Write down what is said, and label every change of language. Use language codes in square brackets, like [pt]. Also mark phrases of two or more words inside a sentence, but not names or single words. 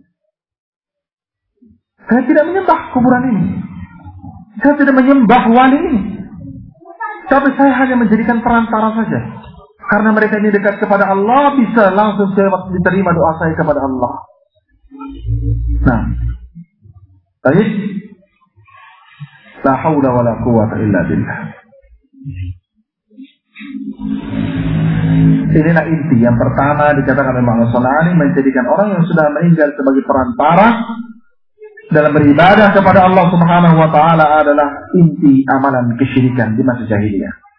[id] Saya tidak menyembah kuburan ini. Saya tidak menyembah wali ini. Tapi saya hanya menjadikan perantara saja. Karena mereka ini dekat kepada Allah, bisa langsung diterima doa saya kepada Allah. Nah, baik. [ar] لا حول ولا قوة إلا بالله. [id] Inilah inti yang pertama dikatakan oleh Imam As-San'ani, menjadikan orang yang sudah meninggal sebagai perantara dalam beribadah kepada Allah [ar] سبحانه وتعالى [id] adalah inti amalan kesyirikan di masa jahiliyah.